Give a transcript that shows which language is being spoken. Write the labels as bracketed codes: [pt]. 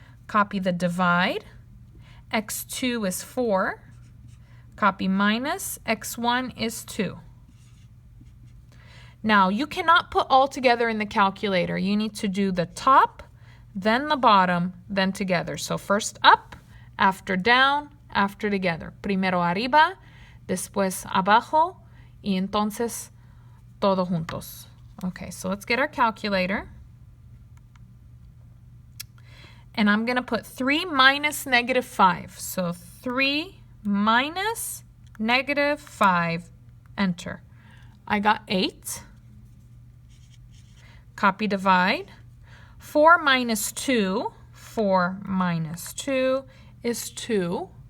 [en] Copy the divide. x2 is 4. Copy minus, x1 is 2. Now, you cannot put all together in the calculator. You need to do the top, then the bottom, then together. So first up, after down, after together. [es] Primero arriba, después abajo, y entonces todo juntos. [en] Okay, so let's get our calculator. And I'm going to put 3 minus -5. So 3 minus -5, enter. I got 8. Copy divide. 4 minus 2, 4 minus 2 is 2.